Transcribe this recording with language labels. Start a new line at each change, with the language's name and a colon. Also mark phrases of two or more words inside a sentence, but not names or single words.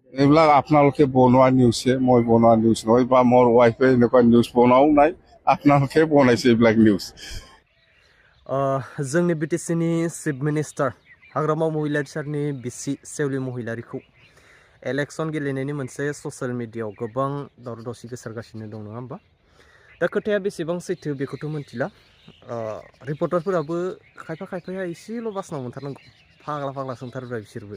Assamese: এইবিলাক আপোনালোকে বনোৱা নিউজে, মই বনোৱা নিউজ নহয়, বা মোৰ ৱাইফে এনেকুৱা নিউজ বনোৱাও নাই, আপোনালোকে বনাইছে এইবিলাক নিউজ।
Bodo: जोंनि बिटिसिनि
English: chief minister
Bodo: हाग्रामा महिलारि सारनि बिसि सेवलि महिलारिखौ इलेक्सन गेलेनायनि मोनसे
English: social media
Bodo: गोबां दावराव दावसि गोसारगासिनो दं, नङा होमबा? दा खोथाया बेसेबां सैथो बेखौथ' मिथिला। रिपर्टारफोराबो खायफाया एसेल' बासनाव मोनथारनांगौ, फाग्ला सोंथारबाय बिसोरबो।